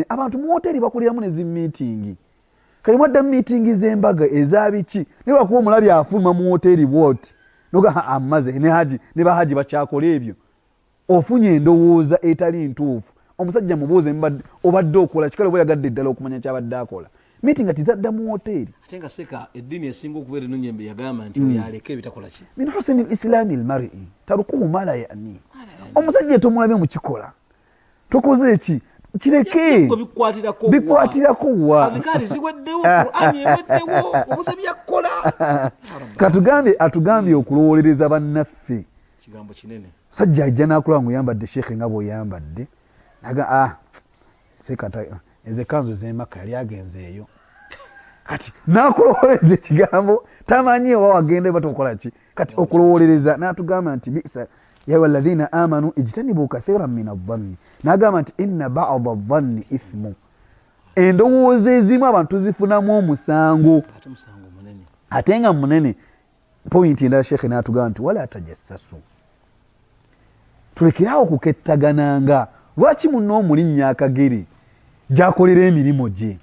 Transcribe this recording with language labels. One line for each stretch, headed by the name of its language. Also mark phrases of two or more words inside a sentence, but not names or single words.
Ganda: Abantu mu woteeri bakoleramu ne zimiitingi, kale mwadda mu miitingi z'embaga ezabiki, naye lwakuba omulabye afuluma mu woteeri bwoti noga amaze ne bahaji bakyakola ebyo. Ofunye endowooza etali ntuufu. Omusajja mubuuze obadde okola kikale oba yagadde ddala okumanya kyabadde akola. Miitingi tizadda mu woteeri. Ate nga seka eddiini esinga okubeera ennyembe yagamba nti oyaleka ebitakola ki.
Arabic: من حسن إسلام المرء تركه ما لا يعنيه.
Ganda: Omusajja tomulabye mu kikola, tokoze eki kireke bikwatirako wa abikali ziweddewo Qur'ani eweddewo obuze byakola. Atugambye okulowolereza bannaffe, kigambo kinene. Sajja ajja n'akulaba ng'oyambadde sheekhe nga bw'oyambadde, naga sekata ezekanzu z'emaka yali agenze eyo, kati n'akulowolereza ekigambo tamanyi oba wagenda batokola ki. Kati okulowolereza n'atugamba nti bisa
Arabic: يا أيها الذين آمنوا اجتنبوا كثيرا من الظن,
Ganda: n'agamba nti
Arabic: إن بعض الظن إثم,
Ganda: endowooza ezimu abantu tuzifunamu omusango ate nga munene. Pointi endala sheekhe n'atugamba nti
Arabic: ولا تجسسوا,
Ganda: tulekerawo okukettagananga. Lwaki munno omulinnya akagere gy'akolera emirimu gye?